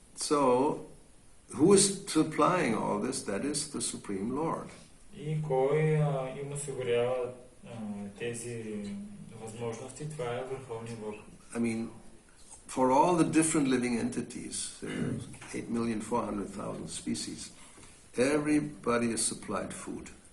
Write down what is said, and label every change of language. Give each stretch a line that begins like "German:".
English: So, who is supplying all this? That is the Supreme Lord.
Bulgarian: И кой им осигурява тези възможности? Това е Върховният Бог.
English: I mean, for all the different living entities, 8,400,000 species, everybody is supplied food.